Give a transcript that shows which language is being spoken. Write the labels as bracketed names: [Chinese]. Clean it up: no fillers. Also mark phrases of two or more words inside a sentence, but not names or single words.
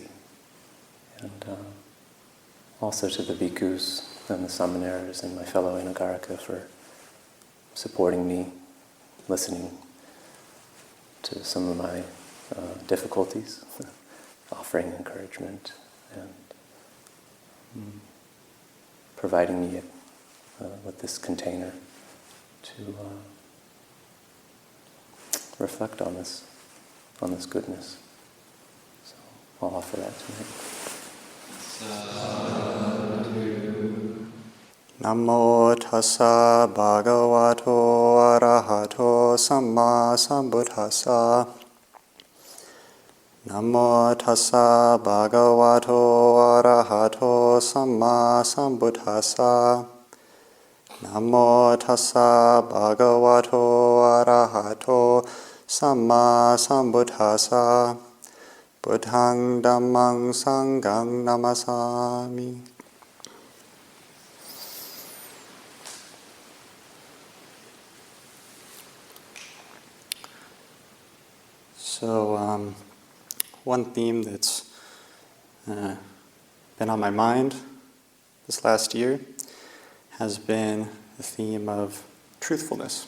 [English] And also to the bhikkhus and the Sāmaṇeras and my fellow Anagārika for supporting me, listening to some of my difficulties, offering encouragement, and providing me with this container to reflect on this. on this goodness. So I'll offer that tonight. [Pali] Namo tassa bhagavato arahato samma sambuddhassa. Namo tassa bhagavato arahato samma sambuddhassa. Namo tassa bhagavato arahato samma sambuddhassa. Buddhaṃ Dhammam Sangham Namasami. [English] So, one theme that's been on my mind this last year has been the theme of truthfulness.